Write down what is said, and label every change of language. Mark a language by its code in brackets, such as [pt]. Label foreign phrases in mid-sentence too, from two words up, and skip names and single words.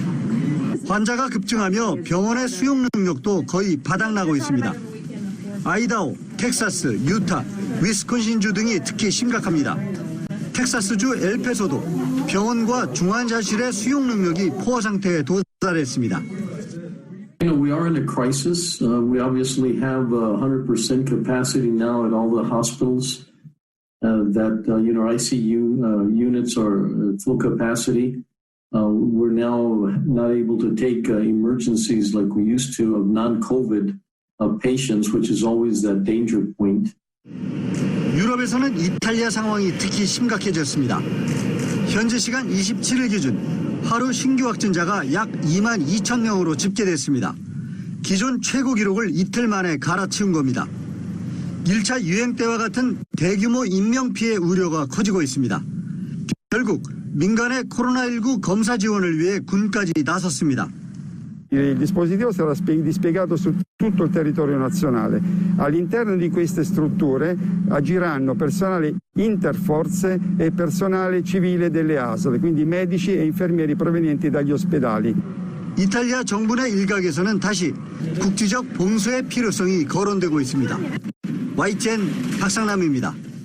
[ko] 환자가 급증하며 병원의 수용 능력도 거의 바닥나고 있습니다. 아이다호, 텍사스, 유타, 위스콘신주 등이 특히 심각합니다. 텍사스주 엘페소도 병원과 중환자실의 수용 능력이 포화 상태에 도달했습니다. [en] We are in a crisis. We obviously have 100% capacity now at all the hospitals. That ICU units are full capacity. We're now not able to take emergencies like we used to of non-COVID patients, which is always that danger point. [ko] 유럽에서는 이탈리아 상황이 특히 심각해졌습니다. 현재 시간 27일 기준 하루 신규 확진자가 약 2만 2천 명으로 집계됐습니다. 기존 최고 기록을 이틀 만에 갈아치운 겁니다. 1차 유행 때와 같은 대규모 인명피해 우려가 커지고 있습니다. 결국 민간의 코로나19 검사 지원을 위해 군까지 나섰습니다. [it] Il dispositivo sarà dispiegato su tutto il territorio nazionale. All'interno di queste strutture agiranno personale interforze e personale civile delle ASL, quindi medici e infermieri provenienti dagli ospedali. [ko] 이탈리아 정부 내 일각에서는 다시 국지적 봉쇄의 필요성이 거론되고 있습니다. YTN 박상남입니다.